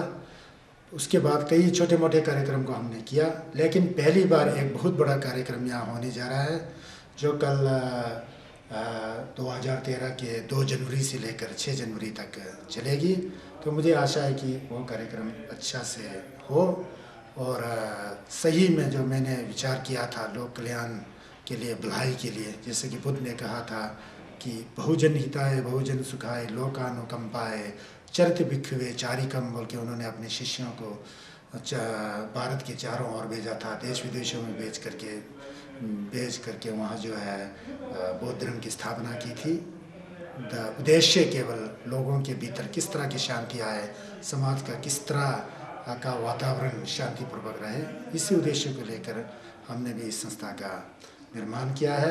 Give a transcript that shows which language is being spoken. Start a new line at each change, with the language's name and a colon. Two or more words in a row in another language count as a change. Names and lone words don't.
Hindi: उसके बाद कई छोटे मोटे कार्यक्रम को हमने किया, लेकिन पहली बार एक बहुत बड़ा कार्यक्रम यहाँ होने जा रहा है, जो कल 2013 के 2 जनवरी से लेकर 6 जनवरी तक चलेगी। तो मुझे आशा है कि वो कार्यक्रम अच्छा से हो और सही में जो मैंने विचार किया था लोक कल्याण के लिए, भलाई के लिए, जैसे कि बुद्ध ने कहा था कि
Pali: बहुजन हिताय बहुजन सुखाय लोकानुकंपाय चरित भिक्षुवे चारिकम
Hindi: बोल के उन्होंने अपने शिष्यों को भारत के चारों ओर भेजा था, देश विदेशों में भेज करके वहाँ जो है बौद्ध धर्म की स्थापना की थी। उद्देश्य केवल लोगों के भीतर किस तरह की शांति आए, समाज का किस तरह का वातावरण शांतिपूर्वक रहे, इसी उद्देश्य को लेकर हमने भी इस संस्था का निर्माण किया है।